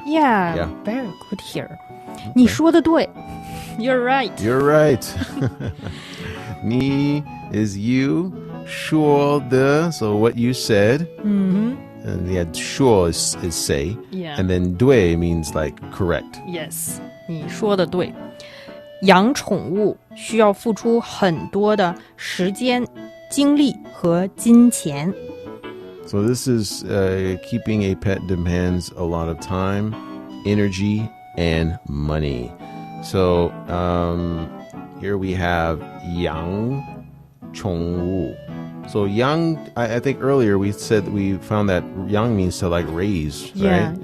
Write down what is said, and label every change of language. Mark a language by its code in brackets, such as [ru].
[en] Yeah. Very good here. [zh] 你说的对. [en] You're right. You're right. 你 is you. 说的, so what you said. And sure is say. Yeah. And then 对 means like correct. [zh] Yes. 你说的对. 养宠物需要付出很多的时间、精力和金钱. [en] So this is keeping a pet demands a lot of time, energy, and money. So here we have 养宠物. So yang, I think earlier we found that yang means to like raise, right?